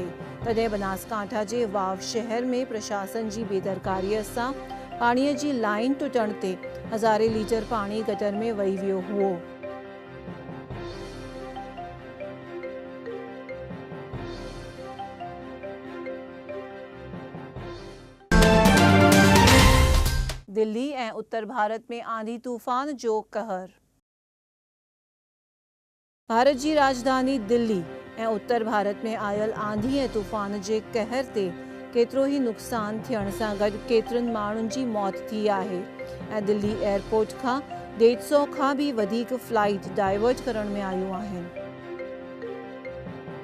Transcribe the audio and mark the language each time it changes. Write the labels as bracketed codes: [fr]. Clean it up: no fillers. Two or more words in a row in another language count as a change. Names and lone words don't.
[sd] तॾहिं बनासकांठा जे वाव शहर में प्रशासन जी बेदरकारीअ सां पाणीअ जी लाइन टुटण ते हज़ारे लीटर पाणी गटर में वही वियो हुओ। दिल्ली ऐं उत्तर भारत में आंधी तूफ़ान जो कहर। भारत जी राजधानी दिल्ली ऐं उत्तर भारत में आयल आंधी ऐं तूफ़ान जे कहर ते केतिरो ई नुक़सान थियण सां गॾु केतिरनि माण्हुनि जी मौत थी आहे ऐं दिल्ली एयरपोर्ट खां 150 खां भी वधीक फ्लाइट डाइवर्ट करण में आयूं आहिनि।